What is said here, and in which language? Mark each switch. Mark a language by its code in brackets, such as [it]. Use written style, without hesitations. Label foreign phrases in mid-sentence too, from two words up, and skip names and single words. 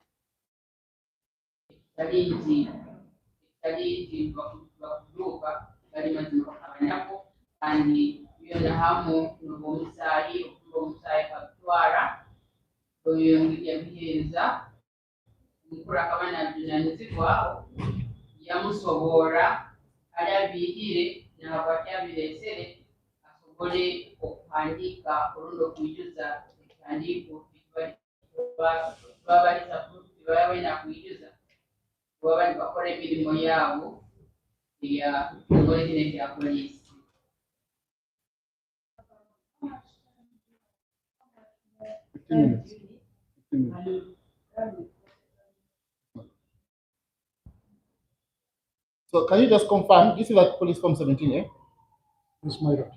[nyo] ekitali nti bakuduuka gali mazima bakaba nako kandi byona hamu n'omusaayi okuba omusaayi kabitwara oyo yabiheereza omukulu akaba nabinanyizibwaho yamusoboora alabiihire nabwati abireesere asobole okuhandiika olundi okwijuza ekihandiiko baba nakwijuza baba nibakora emirimu yaabo eya omulegine ya poliisi. [en] So can you just confirm, this is like police form 17, eh? Yes, my lord.